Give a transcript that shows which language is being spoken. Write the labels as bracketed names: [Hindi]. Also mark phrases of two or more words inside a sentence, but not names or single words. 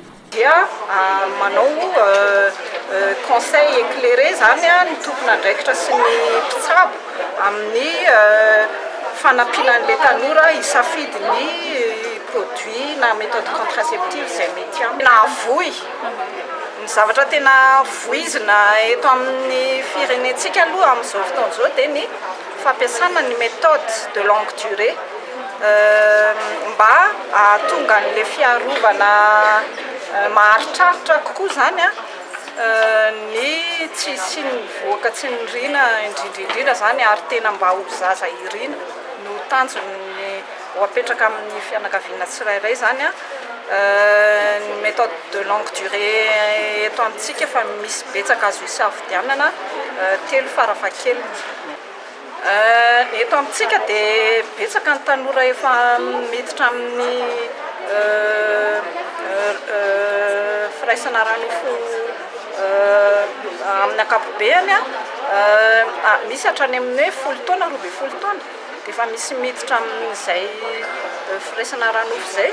[Malagasy] Dia manao [French] conseil éclairé [Malagasy] zany ny tompon'andraikitra sy ny mpitsabo amin'ny fanampianan'ilay tanora hisafidy ny produit na [French] méthode contraceptive [Malagasy] izay mety aminy. Na avoy ny zavatra tena voizina eto amin'ny firenentsika aloha amin'izao fotoana izao dia ny fampiasana ny [French] méthode de longue durée [Malagasy] mba ahatonga an'ilay fiarovana maharitraritra kokoa zany ny tsy ny voaka tsy nirina indrindrindrindra zany ary tena mba ho zaza irina no tanjony ho apetraka amin'ny fianakaviana tsirairay zany ny [French] méthode de longue durée [Malagasy] eto amintsika efa misy betsaka azo isafidianana 3 farafahakeliny. Eto amintsika dia betsaka ny tanora efa miditra amin'ny firaisana aranofo amin'ny ankapobeny misy hatrany amin'ny 10 taona 12 taona dia efa misy miditra amin'izay firaisana aranofo izay.